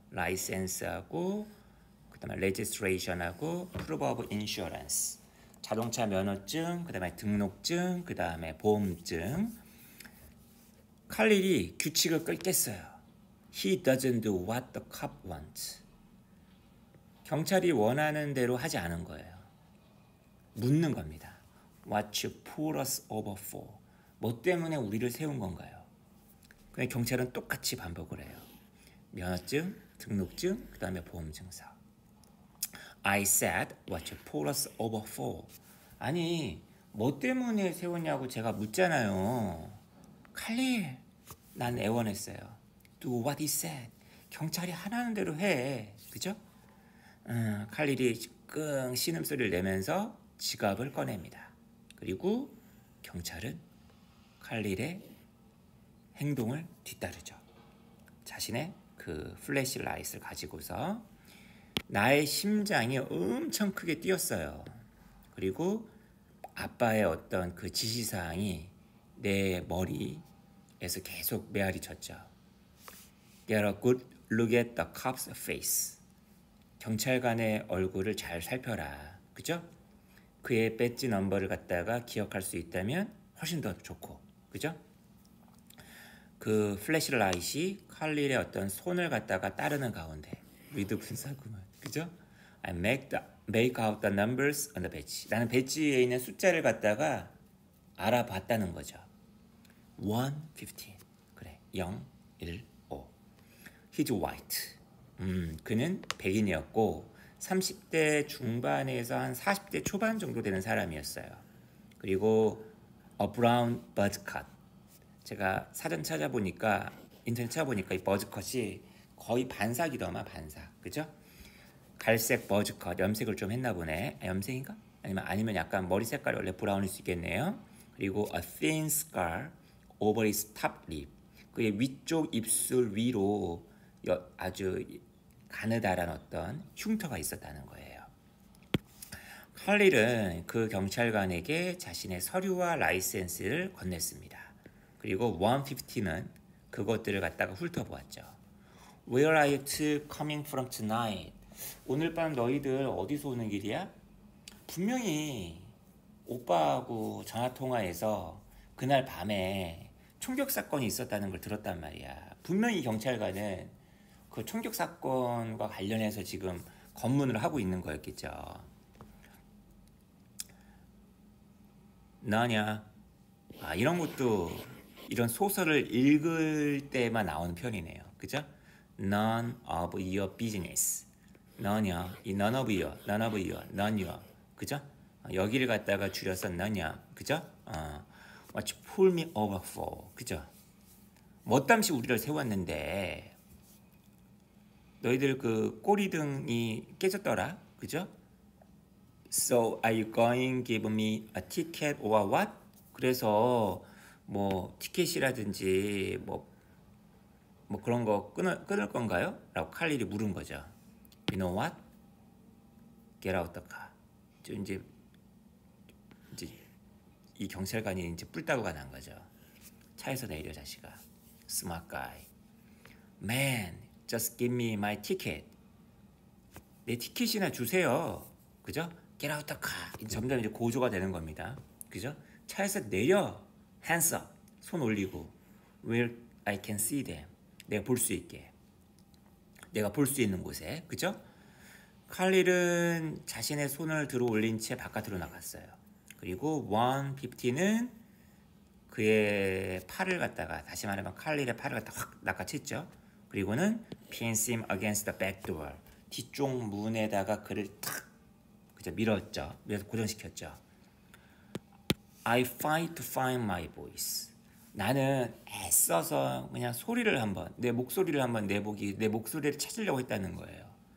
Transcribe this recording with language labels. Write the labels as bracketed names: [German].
[Korean] 라이센스하고 그다음에 레지스트레이션하고 프루브 오브 인슈런스. 자동차 면허증, 그다음에 등록증, 그다음에 보험증. 칼릴이 규칙을 깼어요. [English] He doesn't do what the cop wants. [Korean] 경찰이 원하는 대로 하지 않은 거예요. 묻는 겁니다. [English] What you put us over for? [Korean] 뭐 때문에 우리를 세운 건가요? 그냥 경찰은 똑같이 반복을 해요. 면허증, 등록증, 그 다음에 보험증서. [English] I said what you put us over for. [Korean] 아니 뭐 때문에 세웠냐고 제가 묻잖아요. [English] 칼릴, [Korean] 난 애원했어요. [English] Do what he said. [Korean] 경찰이 하라는 대로 해. 그죠? 칼릴이 끙 신음소리를 내면서 지갑을 꺼냅니다. 그리고 경찰은 칼릴의 행동을 뒤따르죠. 자신의 그 플래시라이트를 가지고서 나의 심장이 엄청 크게 뛰었어요. 그리고 아빠의 어떤 그 지시사항이 내 머리에서 계속 메아리 쳤죠. [English] Get a good look at the cop's face. [Korean] 경찰관의 얼굴을 잘 살펴라. 그죠? 그의 배지 넘버를 갖다가 기억할 수 있다면 훨씬 더 좋고. 그죠? 그 플래시라이트이 칼릴의 어떤 손을 갖다가 따르는 가운데 위드 분사구문. 그죠? [English] I make out the numbers on the badge. [Korean] 나는 배지에 있는 숫자를 갖다가 알아봤다는 거죠. [English] 1, 15. [Korean] 그래. [English] 0, 1, 5. He's white. [Korean] 그는 백인이었고 30대 중반에서 한 40대 초반 정도 되는 사람이었어요. 그리고 [English] a brown buzz cut. [Korean] 제가 사전 찾아보니까 인터넷 찾아보니까 이 버즈컷이 거의 반삭이더만 반삭. 그죠? 갈색 버즈컷 염색을 좀 했나 보네. 염색인가? 아니면 약간 머리 색깔이 원래 브라운일 수 있겠네요. 그리고 [English] a thin scar over his top lip. [Korean] 그의 위쪽 입술 위로 아주 가느다란 어떤 흉터가 있었다는 거예요. 칼릴은 그 경찰관에게 자신의 서류와 라이센스를 건넸습니다. 그리고 150는 그것들을 갖다가 훑어보았죠. [English] Where are you two coming from tonight? [Korean] 오늘 밤 너희들 어디서 오는 길이야? 분명히 오빠하고 전화통화해서 그날 밤에 총격 사건이 있었다는 걸 들었단 말이야. 분명히 경찰관은 그 총격 사건과 관련해서 지금 검문을 하고 있는 거였겠죠. 너냐? 이런 것도 이런 소설을 읽을 때만 나오는 표현이네요. [English] 그죠? None of your business. [Korean] 너냐? [English] 이 none of your, none your. 그죠? [Korean] 여기를 갖다가 줄여서 너냐? 그죠? [English] What you pull me over for. [Korean] 그죠? 멋담시 우리를 세웠는데 너희들 그 꼬리등이 깨졌더라. 그죠? [English] So are you going to give me a ticket or what? [Korean] 그래서 뭐 티켓이라든지 뭐 그런 거 끊을 건가요? 라고 칼릴이 물은 거죠. [English] You know what? Get out the car. [Korean] 이제 이 경찰관이 이제 뿔따구가 난 거죠. 차에서 내려 자식아. [English] Smart guy. Man, just give me my ticket. [Korean] 내 티켓이나 주세요. 그죠? [English] Get out the car. [Korean] 점점 이제 고조가 되는 겁니다. 그죠? 차에서 내려. [English] Hands up. [Korean] 손 올리고. [English] Where I can see them. [Korean] 내가 볼 수 있게. 내가 볼 수 있는 곳에. 그죠? 칼릴은 자신의 손을 들어 올린 채 바깥으로 나갔어요. 그리고 150는 그의 팔을 갖다가, 다시 말하면 칼릴의 팔을 갖다 확 낚아챘죠. 그리고는 [English] pinned him against the back door. [Korean] 뒤쪽 문에다가 그를 탁 그죠, 밀었죠. 밀어서 고정시켰죠. [English] I fight to find my voice. [Korean] 나는 애써서 그냥 소리를 한번, 내 목소리를 한번 내 목소리를 찾으려고 했다는 거예요.